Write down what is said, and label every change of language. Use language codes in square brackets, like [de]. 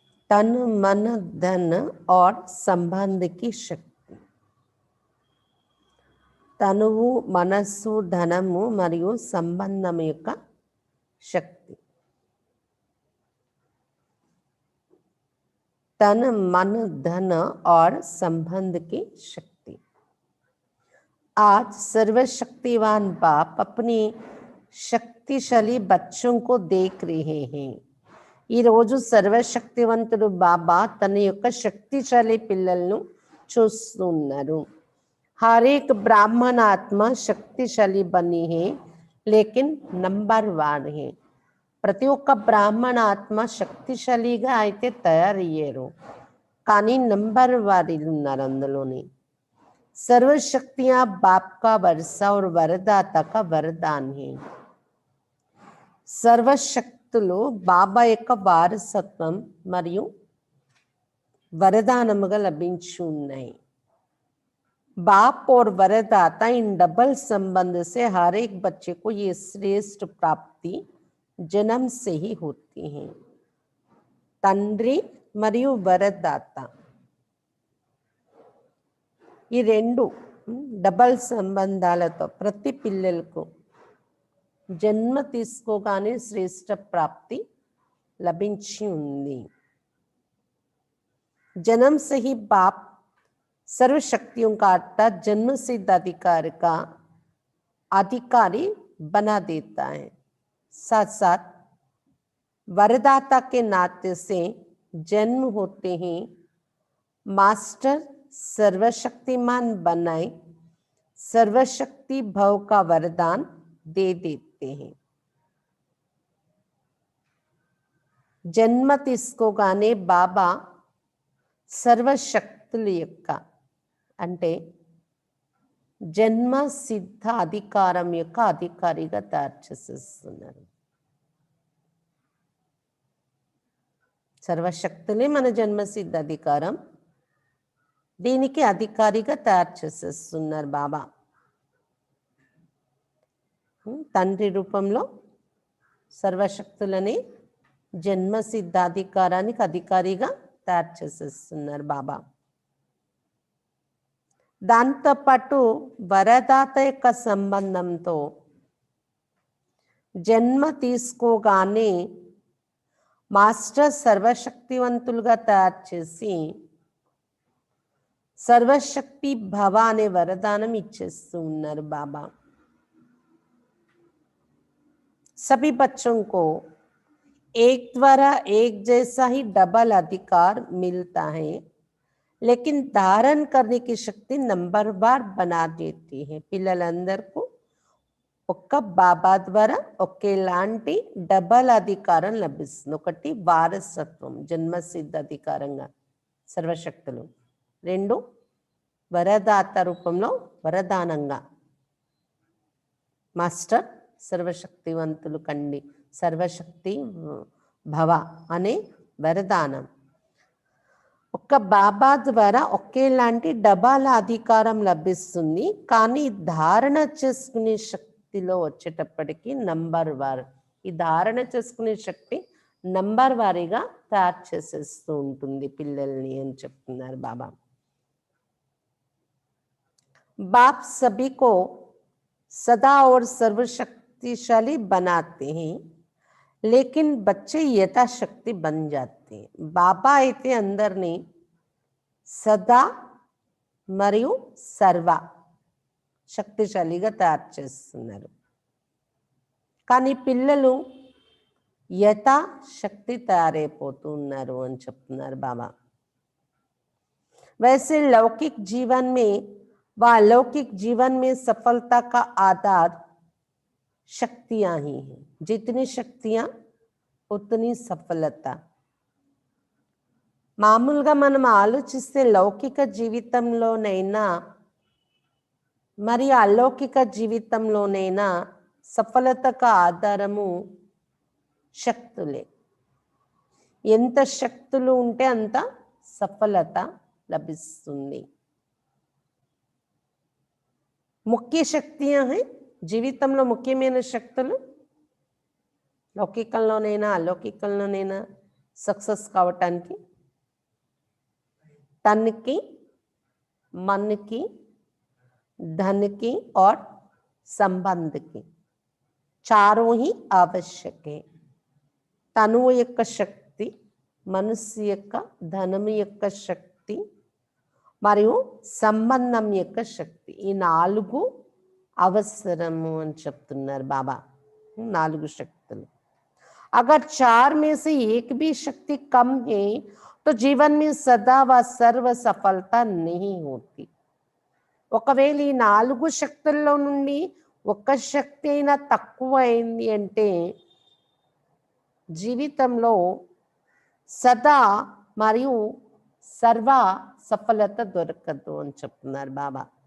[hi] तन मन धन और संबंध की शक्ति. [te] తనువు, మనస్సు, ధనము మరియు సంబంధం యొక్క శక్తి. [hi] तन मन धन और संबंध की शक्ति. आज सर्वशक्तिवान बाप अपनी शक्तिशाली बच्चों को देख रहे हैं. [te] ఈ రోజు సర్వశక్తివంతుడు బాబా తన యొక్క శక్తిశాలి పిల్లలను చూస్తున్నారు. [hi] हर एक ब्राह्मण आत्मा शक्तिशाली बनी है, लेकिन नंबरवार है. [te] ప్రతి ఒక్క బ్రాహ్మణ ఆత్మ శక్తిశాలిగా అయితే తయారయ్యారు, కానీ నంబర్ వారీలు ఉన్నారు అందులోని. [hi] सर्वशक्तियां बाप का वर्षा और वरदाता का वरदान है. [te] సర్వశక్తులు బాబా యొక్క వారసత్వం మరియు వరదానముగా లభించి ఉన్నాయి. [hi] बाप और वरदाता इन डबल संबंध से हर एक बच्चे को ये श्रेष्ठ प्राप्ति जन्म से ही होती है. [te] తండ్రి మరియు వరదాత, ఈ రెండు డబల్ సంబంధాలతో ప్రతి పిల్లలకు జన్మ తీసుకోగానే శ్రేష్ఠ ప్రాప్తి లభించి ఉంది. [hi] जन्म से ही बाप सर्व शक्तियों का अर्थात जन्म सिद्ध अधिकार का अधिकारी बना देता है. साथ साथ वरदाता के नाते से जन्म होते ही मास्टर सर्वशक्तिमान बनाए सर्वशक्ति भव का वरदान दे देते हैं. [te] जन्म తీసుకోగానే బాబా సర్వశక్తుల యొక్క అంటే జన్మ సిద్ధ అధికారం యొక్క అధికారిగా తయారు చేసేస్తున్నారు. సర్వశక్తులే మన జన్మ సిద్ధ అధికారం, దీనికి అధికారిగా తయారు చేసేస్తున్నారు బాబా. తండ్రి రూపంలో సర్వశక్తులని జన్మ సిద్ధాధికారానికి అధికారిగా తయారు చేసేస్తున్నారు బాబా. దాంతోపాటు వరదాత యొక్క సంబంధంతో జన్మ తీసుకోగానే మాస్టర్ సర్వశక్తివంతులుగా తయారు చేసి సర్వశక్తి భవ అనే వరదానం ఇచ్చేస్తూ ఉన్నారు బాబా. [hi] सभी बच्चों को एक द्वारा एक जैसा ही डबल अधिकार मिलता है, लेकिन धारण करने की शक्ति नंबरवार बना देती है. [te] పిల్లలందరికీ ఒక్క బాబా ద్వారా ఒకేలాంటి డబల్ అధికారం లభిస్తుంది. ఒకటి వారసత్వం జన్మసిద్ధ అధికారంగా సర్వశక్తులు, రెండు వరదాత రూపంలో వరదానంగా మాస్టర్ సర్వశక్తివంతులు కండి సర్వశక్తి భవ అనే వరదానం. ఒక్క బాబా ద్వారా ఒకేలాంటి డబాల అధికారం లభిస్తుంది, కానీ ధారణ చేసుకునే శక్తిలో వచ్చేటప్పటికి నంబర్ వార్, ఈ ధారణ చేసుకునే శక్తి నంబర్ వారీగా తయారు చేసేస్తూ ఉంటుంది పిల్లల్ని అని చెప్తున్నారు బాబా. [hi] बाप सभी को सदा और सर्वशक्तिशाली बनाते हैं, लेकिन बच्चे यथाशक्ति बन जाते हैं. [te] బాబా అయితే అందరినీ సదా మరియు సర్వ శక్తిశాలిగా తయారు చేస్తున్నారు, కానీ పిల్లలు యథాశక్తి తయారైపోతున్నారు అని చెప్తున్నారు బాబా. [hi] वैसे लौकिक जीवन में व अलौकिक जीवन में सफलता का आधार शक्तियां ही हैं. जितनी शक्तियां उतनी सफलता. [te] మామూలుగా మనం ఆలోచిస్తే లౌకిక జీవితంలోనైనా మరియు అలౌకిక జీవితంలోనైనా సఫలతకు ఆధారము శక్తులే. ఎంత శక్తులు ఉంటే అంత సఫలత లభిస్తుంది. ముఖ్య శక్తి జీవితంలో ముఖ్యమైన శక్తులు లౌకికంలోనైనా అలౌకికంలోనైనా సక్సెస్ కావటానికి [hi] तन की, मन की, धन की और संबंध की, चारों ही आवश्यक है. [te] तनुవు యొక్క శక్తి, మనస్సు యొక్క, ధనము యొక్క శక్తి మరియు సంబంధం యొక్క శక్తి, ఈ నాలుగు అవసరము అని చెప్తున్నారు బాబా. నాలుగు శక్తులు. [hi] अगर चार में से एक भी शक्ति कम है तो जीवन में सदा व सर्व सफलता नहीं होती. [te] ఒకవేళ ఈ నాలుగు శక్తుల్లో నుండి ఒక్క శక్తి అయినా తక్కువ అయింది అంటే జీవితంలో సదా మరియు సర్వ సఫలత దొరకదు అని చెప్తున్నారు బాబా.